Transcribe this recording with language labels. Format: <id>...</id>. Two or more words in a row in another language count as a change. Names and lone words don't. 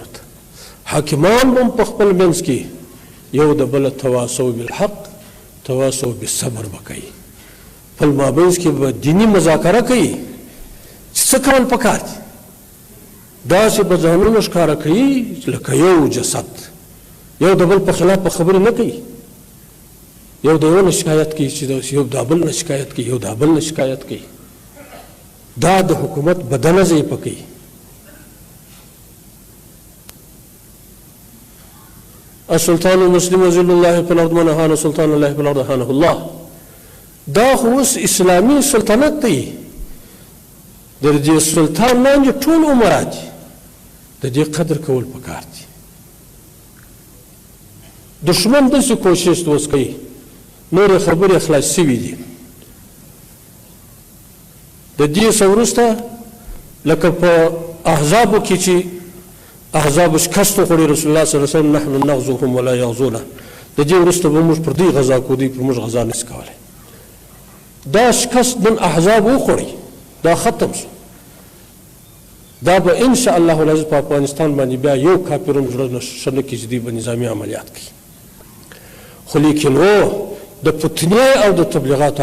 <ps>ته حاکمان به هم په خپل منځ کې یو د بله</ps> <ar>تواصو بالحق تواصو بالصبر</ar> <ps>به کوي خپل مابینځ کې به دیني مذاکره کوي چې څه کول پکار دي داسې به ځانونه ښکاره کوي لکه یو جسد یو د بل په خلاف په خبرې نه کوي یو د یو نه شکایت کوي چې یو د بل نه شکایت کوي یو د بل نه شکایت کوي دا د حکومت بدنه ضعیفه کوي</ps> <ar>السلطان المسلم ذل الله في الارض من هان سلطان الله في الارض هانه الله</ar> <ps>دا خو اوس اسلامي سلطنت دی د دې سلطان لاندې ټول امرات د دې قدر کول پکار دي دشمن داسې کوشش اوس کوي نورې خبرې خلاص شوي دي د دې څه وروسته لکه په احزابو کې چې احزابو شکست وخوړي</ps> <ar>رسول الله صلی الله علیه وسلم نحن نغزوهم ولا یغزونا</ar> <ps>د دې وروسته به موږ پر دوی غزا کوو دوی پر موږ غزا نشي کولی دا شکست نن احزاب وخوړي دا ختم شو دا به</ps> <ar>ان شاء الله العزیز</ar> <ps>په افغانستان باندې بیا یو کافر هم زړه ښه نه کړي چې دوی به نظامي عملیات کوي خو لیکن د فتنې او د تبلیغاتو</ps>